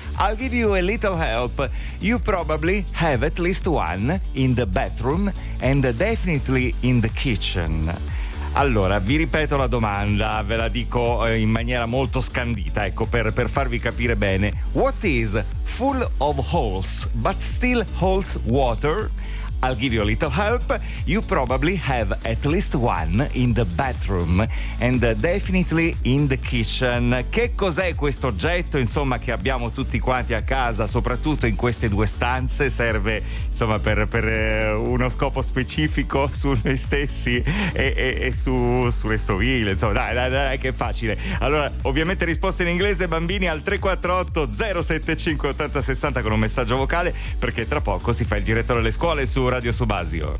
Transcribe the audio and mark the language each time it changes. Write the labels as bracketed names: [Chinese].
[English] I'll give you a little help. You probably have at least one in the bathroom and definitely in the kitchen. [Italian] Allora, vi ripeto la domanda, ve la dico in maniera molto scandita, ecco, per farvi capire bene. [English] What is full of holes but still holds water? I'll give you a little help. You probably have at least one in the bathroom and definitely in the kitchen. [Italian] Che cos'è questo oggetto, insomma, che abbiamo tutti quanti a casa, soprattutto in queste due stanze? Serve, insomma, per uno scopo specifico su noi stessi e sulle stoviglie. Insomma, dai, che facile. Allora, ovviamente risposta in inglese, bambini, al 348-075-8060 con un messaggio vocale, perché tra poco si fa il direttore delle scuole su Radio Subasio.